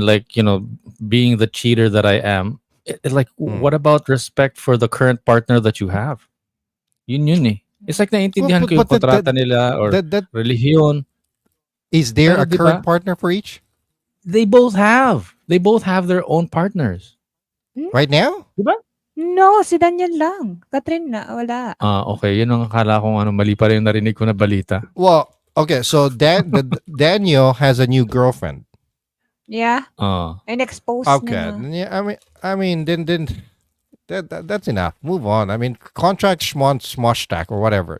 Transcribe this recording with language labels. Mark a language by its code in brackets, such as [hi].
[en] Like, being the cheater that I am, like, what about respect for the current partner that you have? [tl] Yun eh. [en] It's like [tl] naiintindihan ko yung kontrata nila or relihiyon. [en] Is there [tl] Pero, [en] a current partner for each? They both have their own partners. Right now? [tl] Diba? No, si Daniel lang. Catherine na, wala. [en] Okay. [tl] Yun ang akala kong mali pa rin yung narinig ko na balita. [en] Well, okay. So Daniel has a new girlfriend. Yeah. And exposed okay. [tl] na. [en] Yeah, I mean, then that's enough. Move on. I mean, contract schmoshtack or whatever.